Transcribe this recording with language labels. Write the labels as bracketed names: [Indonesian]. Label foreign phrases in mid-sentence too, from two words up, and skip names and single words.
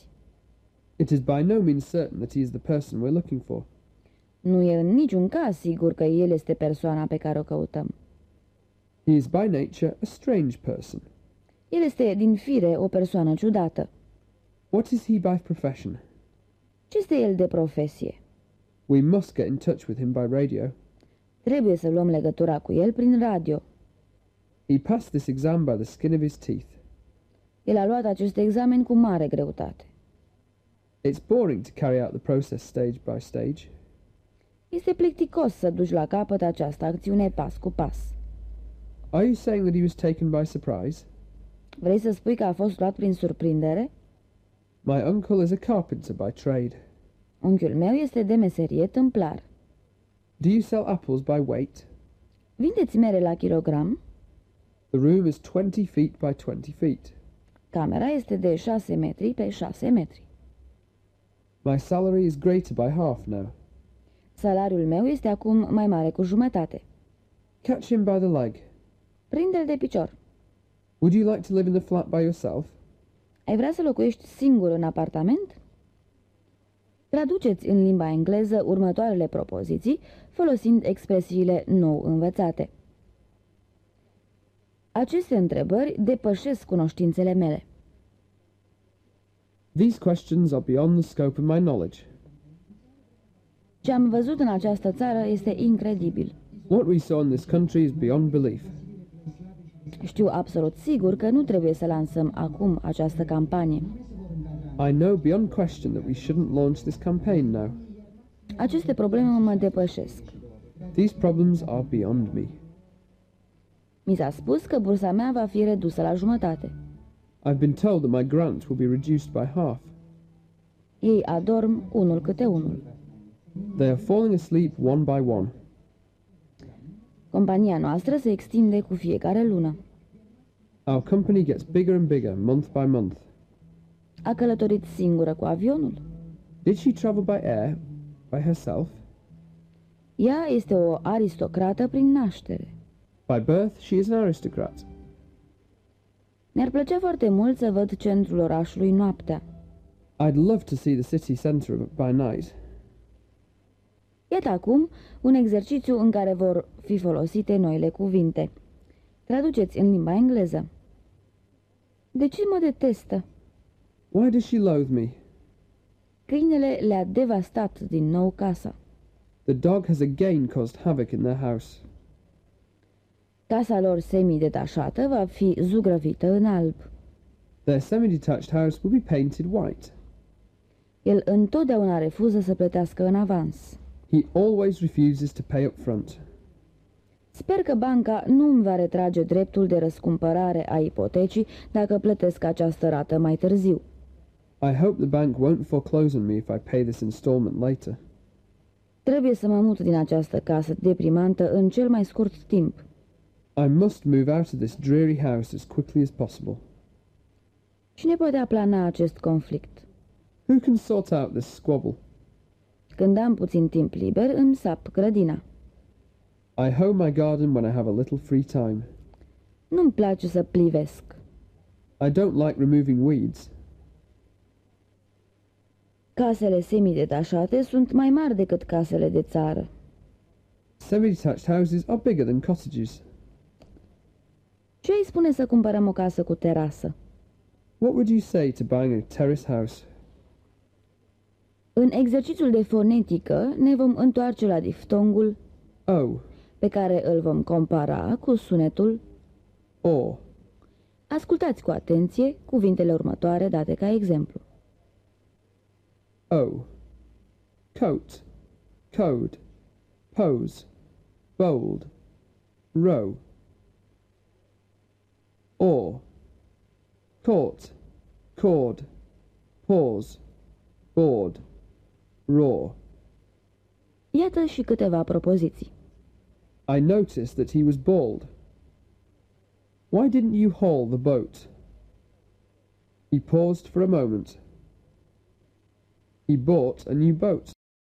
[English] It is by no means certain that he is the person we're looking for. [Romanian] Nu e în niciun caz sigur că el este persoana pe care o căutăm. [English] He is by nature a strange person. [Romanian] El este din fire o persoană ciudată. [English] What is he by profession? [Romanian] Ce este el de profesie? [English] We must get in touch with him by radio. [Romanian] Trebuie să luăm legătura cu el prin radio. [English] He passed this exam by the skin of his teeth. [Romanian] El a luat acest examen cu mare greutate. [English] It's boring to carry out the process stage by stage. [Romanian] Este plicticos să duci la capăt această acțiune pas cu pas. [English] Are you saying that he was taken by surprise? [Romanian] Vrei să spui că a fost luat prin surprindere? [English] My uncle is a carpenter by trade. [Romanian] Unchiul meu este de meserie tâmplar. [English] Do you sell apples by weight? [Romanian] Vindeți mere la kilogram? [English] The room is 20 feet by 20 feet. [Romanian] Camera este de 6 metri pe 6 metri. [English] My salary is greater by half now. [Romanian] Salariul meu este acum mai mare cu jumătate. [English] Catch him by the leg. [Romanian] Prinde-l de picior. [English] Would you like to live in the flat by yourself? [Romanian] Ai vrea să locuiești singur în apartament? Traduceți în limba engleză următoarele propoziții, folosind expresiile nou învățate. Aceste întrebări depășesc cunoștințele mele. [English] These questions are beyond the scope of my knowledge. [Romanian] Ce am văzut în această țară este incredibil. [English] What we saw in this country is beyond belief. [Romanian] Știu absolut sigur că nu trebuie să lansăm acum această campanie. [English] I know beyond question that we shouldn't launch this campaign now. [Romanian] Aceste probleme mă depășesc. [English] These problems are beyond me. [Romanian] Mi s-a spus că bursa mea va fi redusă la jumătate. [English] I've been told that my grant will be reduced by half. [Romanian] Ei adorm unul câte unul. [English] They are falling asleep one by one. [Romanian] Compania noastră se extinde cu fiecare lună. [English] Our company gets bigger and bigger month by month. [Romanian] A călătorit singură cu avionul? [English] Did she travel by air, by herself? [Romanian] Ea este o aristocrată prin naștere. [English] By birth, she is an aristocrat. [Romanian] Mi-ar plăcea foarte mult să văd centrul orașului noaptea. [English] I'd love to see the city centre by night. [Romanian] Iată acum un exercițiu în care vor fi folosite noile cuvinte. Traduceți în limba engleză. De ce mă detestă? [English] Why does she loathe me? [Romanian] Câinele le-a devastat din nou casa. [English] The dog has again caused havoc in their house. [Romanian] Casa lor semi-detașată va fi zugrăvită în alb. [English] Their semi-detached house will be painted white. [Romanian] El întotdeauna refuză să plătească în avans. [English] He always refuses to pay up front. [Romanian] Sper că banca nu îmi va retrage dreptul de răscumpărare a ipotecii dacă plătesc această rată mai târziu. [English] I hope the bank won't foreclose on me if I pay this installment later. [Romanian] Trebuie să mă mut din această casă deprimantă în cel mai scurt timp. [English] I must move out of this dreary house as quickly as possible. [Romanian] Cine poate aplana acest conflict? [English] Who can sort out this squabble? [Romanian] Când am puțin timp liber, îmi sap grădina. [English] I hoe my garden when I have a little free time. [Romanian] Nu-mi place să plivesc. [English] I don't like removing weeds. [Romanian] Casele semidetașate sunt mai mari decât casele de țară. [English] Semi-detached houses are bigger than cottages. [Romanian] Ce îi spune să cumpărăm o casă cu terasă? [English] What would you say to buying a terrace house? [Romanian] În exercițiul de fonetică ne vom întoarce la diftongul [English] Oh, [Romanian] pe care îl vom compara cu sunetul [English] O. [Romanian] Ascultați cu atenție cuvintele următoare date ca exemplu. [English] O. Coat, code, pose, bold, row. Or. Caught, cord, pause, board, roar. [Romanian] Iată și câteva propoziții. [English] I noticed that he was bald. Why didn't you haul the boat? He paused for a moment. He bought a new boat.